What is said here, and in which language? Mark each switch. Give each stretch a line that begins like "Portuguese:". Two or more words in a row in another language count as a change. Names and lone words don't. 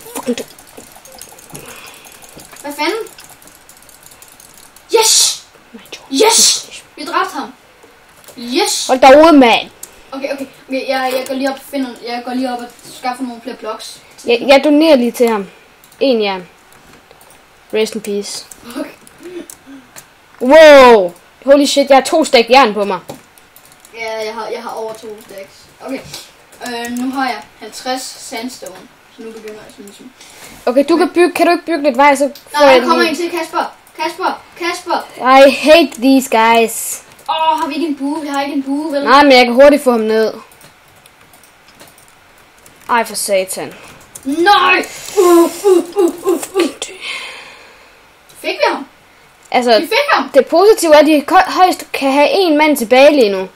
Danish: Hvad fanden? Yes! Vi dræbte ham. Yes! Hold da ude, mand. Okay. Jeg går lige op og skaffer nogle flere blocks. Jeg donerer lige til ham. 1 jern.
English: Rest in peace.
Danish: Okay.
English: Wow! Holy shit,
Danish: jeg har 2 stak jern på mig. Ja, jeg har over 2 stacks. Okay. Nu har jeg 50 sandstone. Så nu begynder jeg sådan ligesom. Okay, kan du ikke bygge lidt vej, så får Nej, der kommer en til, Kasper.
English: I hate these guys.
Danish: Har vi ikke en bue? Vi har ikke en bue, vel? Nej, men jeg kan hurtigt få ham ned. Ej, for satan. Nej! Fik vi ham? Altså, Vi fik ham! det positive er, at de højst kan have en mand tilbage lige nu.